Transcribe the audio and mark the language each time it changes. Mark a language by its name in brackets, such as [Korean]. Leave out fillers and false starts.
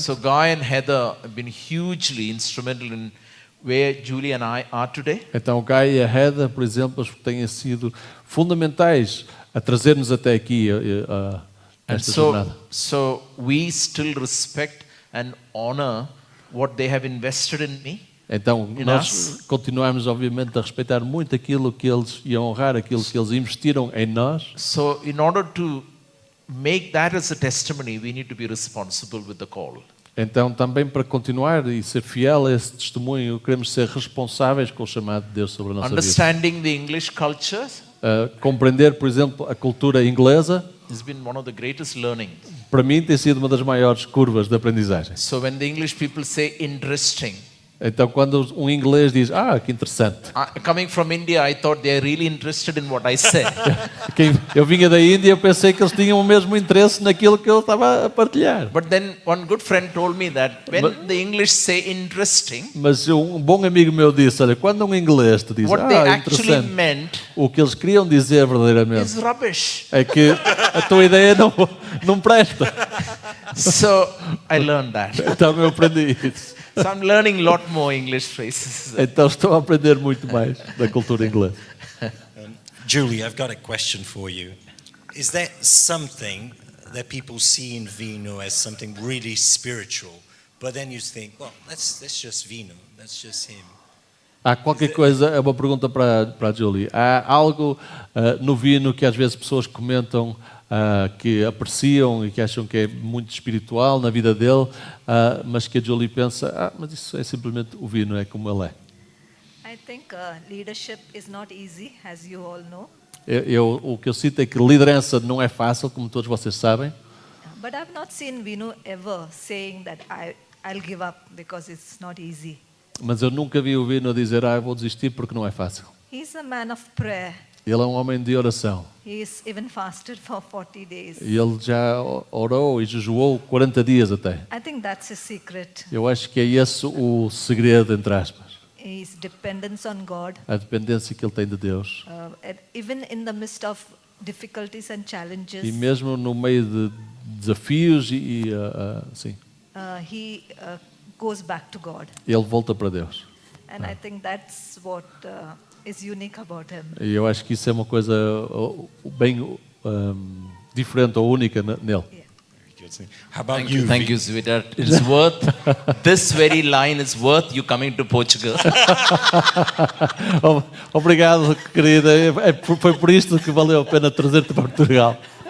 [English] So Guy and Heather have been hugely instrumental in where Julie and I are today. [Portuguese] Então, o Guy e a Heather, por exemplo, têm sido fundamentais a trazer-nos até aqui esta jornada. [English] So we still respect and honor what they have invested in me. [Portuguese] Então, nós continuamos, obviamente, a respeitar muito aquilo que eles e a honrar aquilo que eles investiram em nós. [English] So, in order to make that as a testimony, we need to be responsible with the call. [Portuguese] Então, também para continuar e ser fiel a esse testemunho, queremos ser responsáveis com o chamado de Deus sobre a nossa vida. [English] Understanding the English culture [Portuguese] compreender, por exemplo, a cultura inglesa [English] has been one of the greatest learning. [Portuguese] Para mim tem sido uma das maiores curvas de aprendizagem. [English] So when the English people say interesting, [Portuguese] então quando um inglês diz, que interessante. [English] Coming from India, I thought they are really interested in what I said. [Portuguese] Eu vinha da Índia, eu pensei que eles tinham o mesmo interesse naquilo que eu estava a partilhar. [English] But then one good friend told me that when the English say interesting, [Portuguese] mas um bom amigo meu disse, olha, quando um inglês te diz, [English] what they actually meant, [Portuguese] o que eles queriam dizer verdadeiramente [English] is rubbish. [Portuguese] É que a tua ideia não presta. [English] So I learned that. [Portuguese] Então eu aprendi isso. [English] So I'm learning a lot more English phrases. [Portuguese] Então estou a aprender muito mais da cultura inglesa. [English] Julie, I've got a question for you. Is there something that people see in Vino as something really spiritual, but then you think, well, that's just Vino, that's just him? [Portuguese] Há qualquer coisa, é uma pergunta para a Julie. Há algo no Vino que às vezes pessoas comentam que apreciam e que acham que é muito espiritual na vida dele, mas que a Julie pensa, mas isso é simplesmente o Vino, é como ele é. [English] I think leadership is not easy, as you all know. [Portuguese] O que eu sinto é que liderança não é fácil, como todos vocês sabem. [English] But I've not seen Vinu ever saying that I'll give up because it's not easy. [Portuguese] Mas eu nunca vi o Vino dizer, eu vou desistir porque não é fácil. [English] He's a man of prayer. [Portuguese] Ele é um homem de oração. [English] He's even fasted for 40 days. [Portuguese] E ele já orou e jejuou 40 dias até. [English] I think that's his secret. [Portuguese] Eu acho que é esse o segredo, entre aspas. [English] His dependence on God. [Portuguese] A dependência que ele tem de Deus. [English] And even in the midst of difficulties and challenges, [Portuguese] E mesmo no meio de desafios sim, [English] he goes back to God. [Portuguese] ele volta para Deus. [English] And I think that's what is unique about him. [Portuguese] E eu acho que isso é uma coisa bem diferente ou única nele. [English] How about you? Thank you, sweetheart. It's worth, this very line is worth you coming to Portugal. [Portuguese] Obrigado, querida. Foi por isto que valeu a pena trazer-te para Portugal.